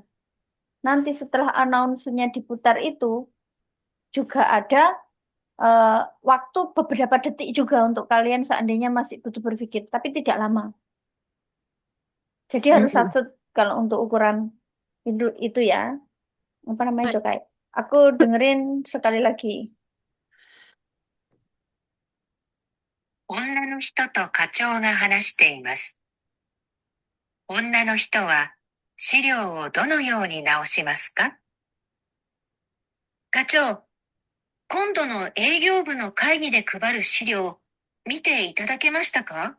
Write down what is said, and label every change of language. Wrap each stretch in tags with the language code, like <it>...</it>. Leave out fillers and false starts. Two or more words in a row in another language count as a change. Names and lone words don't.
<id>Nanti setelah announce-nya diputar itu, juga ada waktu beberapa detik juga untuk kalian seandainya masih butuh berpikir, tapi tidak lama. Jadi harus satu kalau untuk ukuran itu ya. Apa namanya cokai? Aku dengerin sekali lagi.</id> <ja>女の人と課長が話しています。女の人は資料をどのように直しますか？課長、今度の営業部の会議で配る資料、見ていただけましたか？</ja>